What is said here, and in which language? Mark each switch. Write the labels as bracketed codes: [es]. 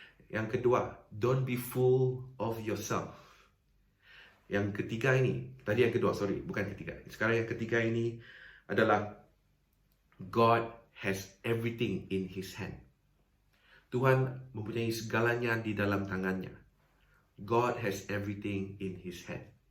[id] Yang kedua, [en] don't be full of yourself. [id] Yang ketiga ini, tadi yang kedua, bukan ketiga. Sekarang yang ketiga ini adalah [en] God has everything in His hand. [id] Tuhan mempunyai segalanya di dalam tangannya. [en] God has everything in His hand.